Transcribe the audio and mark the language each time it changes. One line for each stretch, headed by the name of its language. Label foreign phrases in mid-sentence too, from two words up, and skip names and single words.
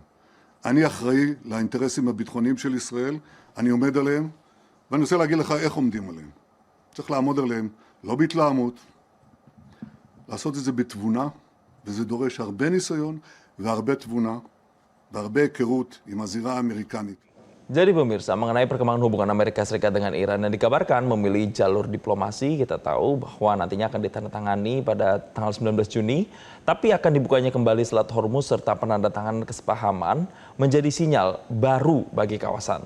Hebrew: אני אחראי לאינטרסים הביטחוניים של ישראל, אני עומד עליהם, ואני רוצה להגיד לך איך עומדים עליהם. צריך לעמוד עליהם, לא בהתלהמות, לעשות את זה בתבונה, וזה דורש הרבה ניסיון והרבה תבונה, והרבה היכרות עם הזירה האמריקנית.
Indonesian: Jadi pemirsa, mengenai perkembangan hubungan Amerika Serikat dengan Iran yang dikabarkan memilih jalur diplomasi, kita tahu bahwa nantinya akan ditandatangani pada tanggal 19 Juni, tapi akan dibukanya kembali Selat Hormuz serta penandatanganan kesepahaman menjadi sinyal baru bagi kawasan.